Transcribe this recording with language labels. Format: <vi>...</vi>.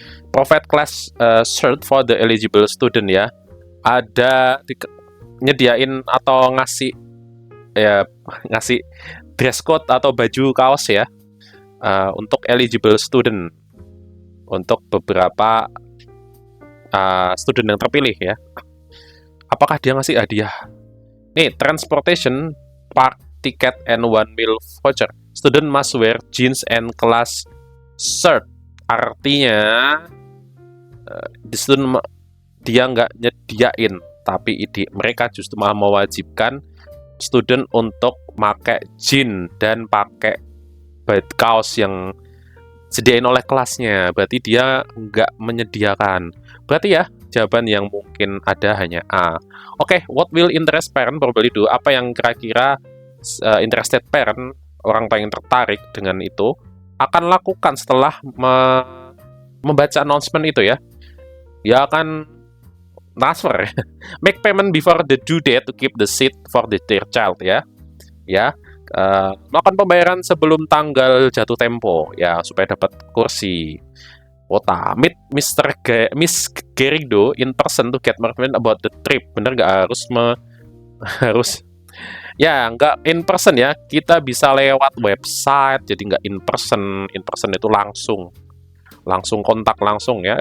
<en>Provide class cert for the eligible student</en> <id>ya. Ada nyediain atau ngasih dress code atau baju kaos ya untuk eligible student, untuk beberapa student yang terpilih ya. Apakah dia ngasih hadiah?</id> <en>Nih, transportation, park ticket, and 1 meal voucher. Student must wear jeans and class shirt.</en> <id>Artinya, dia nggak nyediain, tapi mereka justru malah mewajibkan student untuk pakai jeans dan pakai kaos yang disediain oleh kelasnya. Berarti dia nggak menyediakan. Berarti ya, jawaban yang mungkin ada hanya A.</id> <en>Oke, what will interest parent probably do?</en> <id>Apa yang kira-kira interested parent, orang paling tertarik dengan itu, akan lakukan setelah membaca announcement itu ya? Dia akan transfer.</id> <en>Make payment before the due date to keep the seat for their child ya.</en> <id>Melakukan pembayaran sebelum tanggal jatuh tempo ya, supaya dapat kursi.</id> <en>Kota, meet Miss Gerido in person to get more information about the trip.</en> <id>Bener nggak harus ya, nggak in person ya, kita bisa lewat website, jadi nggak in person. In person itu langsung kontak langsung ya.</id>